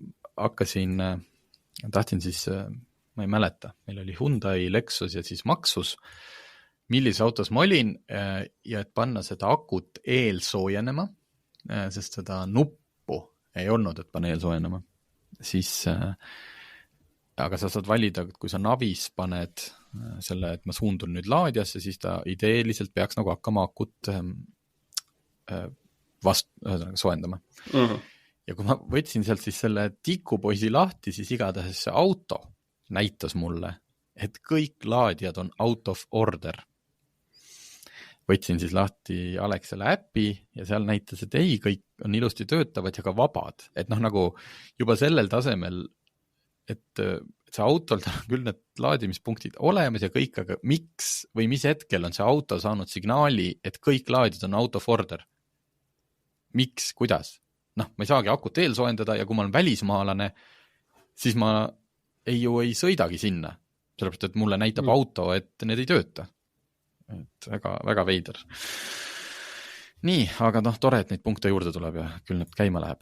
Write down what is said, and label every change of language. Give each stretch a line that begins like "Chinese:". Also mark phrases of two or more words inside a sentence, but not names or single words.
Estonian: tahtsin siis, ma ei mäleta, meil oli Hyundai, Lexus ja siis Maxus, millises autos ma olin ja et panna seda akut eelsoojenema, sest seda nuppu ei olnud, et panna eelsoojenema, siis aga sa saad valida, kui sa navis paned selle, et ma suundun nüüd laadjasse, siis ta ideeliselt peaks nagu hakkama akut soojendama. Ja kui ma võtsin sealt siis selle tikupoisi lahti, siis igatahes see auto näitas mulle, et kõik laadjad on
English: out of order.
Estonian: Võtsin siis lahti Alexela äppi ja seal näitas, et ei, kõik on ilusti töötavad ja ka vabad. Et nagu juba sellel tasemel, et see autol on küll need laadimispunktid olemas ja kõik, aga miks või mis hetkel on see auto saanud signaali, et kõik laadjad on
English: out of order?
Estonian: Miks, kuidas? Ma ei saagi akut eelsoojendada ja kui ma olen välismaalane, siis ma ei sõidagi sinna. Sellepärast, et mulle näitab auto, et need ei tööta. Et väga, väga veider. Nii, aga tore, et neid punkte juurde tuleb ja küll need käima läheb.